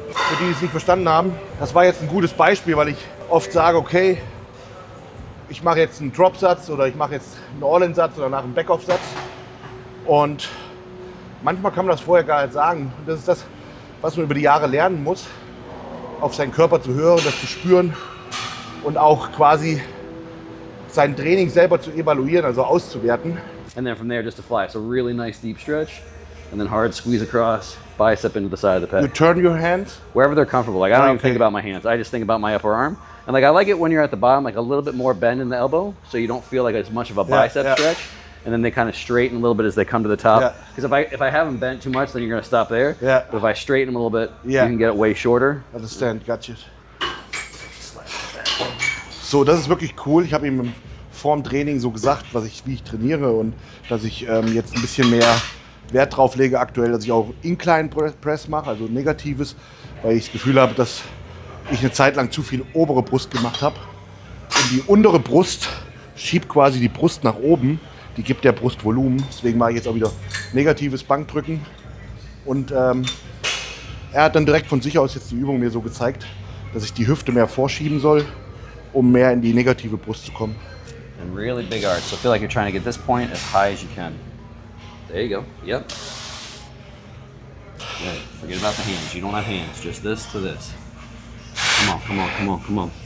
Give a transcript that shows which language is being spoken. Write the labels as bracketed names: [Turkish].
[German] Für die, die es nicht verstanden haben, das war jetzt ein gutes Beispiel, weil ich oft sage, okay, ich mache jetzt einen Drop-Satz oder ich mache jetzt einen All-In-Satz oder nach einem Back-Off-Satz. Und manchmal kann man das vorher gar nicht sagen. Und das ist das, was man über die Jahre lernen muss, auf seinen Körper zu hören, das zu spüren und auch quasi sein Training selber zu evaluieren, also auszuwerten. [English] And then from there, just to fly. So really nice deep stretch, and then hard squeeze across, bicep into the side of the pec. You turn your hands? Wherever they're comfortable. Like I don't even think about my hands. I just think about my upper arm. And like I like it when you're at the bottom, like a little bit more bend in the elbow, so you don't feel like as much of a bicep stretch. And then they kind of straighten a little bit as they come to the top. Because if I have them bent too much, then you're gonna stop there. Yeah. But if I straighten them a little bit, you can get it way shorter. Understand, gotcha. [German] So, das ist wirklich cool. Ich habe ihm vor dem Training so gesagt, wie ich trainiere und dass ich jetzt ein bisschen mehr Wert drauf lege aktuell, dass ich auch Incline Press mache, also Negatives, weil ich das Gefühl habe, dass ich eine Zeit lang zu viel obere Brust gemacht habe. Und die untere Brust schiebt quasi die Brust nach oben, die gibt der Brust Volumen. Deswegen mache ich jetzt auch wieder negatives Bankdrücken. Und er hat dann direkt von sich aus jetzt die Übung mir so gezeigt, dass ich die Hüfte mehr vorschieben soll, um mehr in die negative Brust zu kommen. [English] And really big arch. So feel like you're trying to get this point as high as you can. There you go. Yep. Good. Forget about the hands. You don't have hands. Just this to this. Come on, come on, come on, come on.